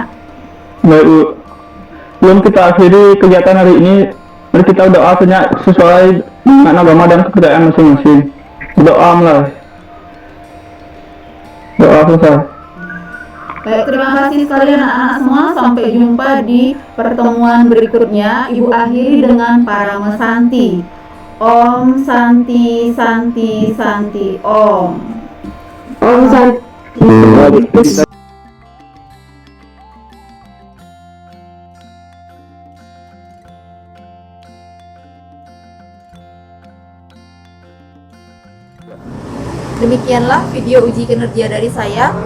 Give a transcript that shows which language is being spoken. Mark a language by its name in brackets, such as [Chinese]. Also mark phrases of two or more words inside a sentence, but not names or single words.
[Indonesian] Baik Bu, sebelum kita akhiri kegiatan hari ini, mari kita doa sesuai makna agama dan kepercayaan masing-masing. Doa mulai. Doa selesai. Baik, terima kasih sekalian anak-anak semua. Sampai jumpa di pertemuan berikutnya. Ibu akhiri dengan Parama Santi. [Sanskrit] Om Santi Santi Santi Om. Om Santi. [Indonesian] Demikianlah video uji kinerja dari saya.